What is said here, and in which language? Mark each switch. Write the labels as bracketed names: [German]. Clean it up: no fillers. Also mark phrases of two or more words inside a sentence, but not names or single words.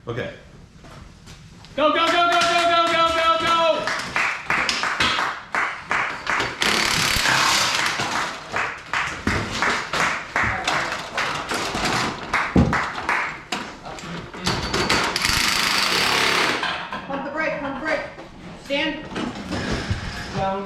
[English] Okay. Go, go, go, go, go, go, go, go, go! Pump the brake, pump the brake. Stand. Down.